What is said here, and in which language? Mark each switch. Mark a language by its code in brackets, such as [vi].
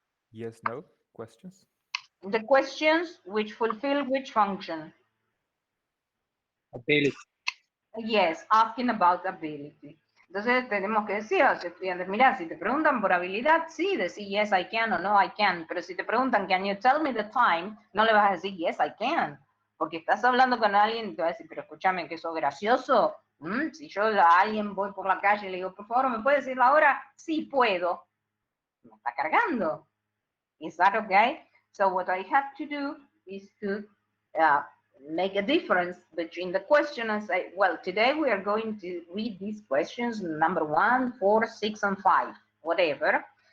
[en] Yes, no questions. The questions which fulfill which function? Ability. Yes, asking about ability. [es] Entonces tenemos que decir a los estudiantes, mira, si te preguntan por habilidad, sí, decir [en] yes, I can [es] o [en] no, I can. [es] Pero si te preguntan, [en] can you tell me the time? [es] No le vas a decir [en] yes, I can. [es] Porque estás hablando con alguien y te va a decir, pero escúchame, que eso es gracioso. Si yo a alguien voy por la calle y le digo, por favor, ¿me puedes decir la hora? Sí, puedo. Me está cargando. [en] Is that okay? So what I have to do is to make a difference between the question and say, well, today we are going to read these questions, number 1, 4, 6, and 5, whatever.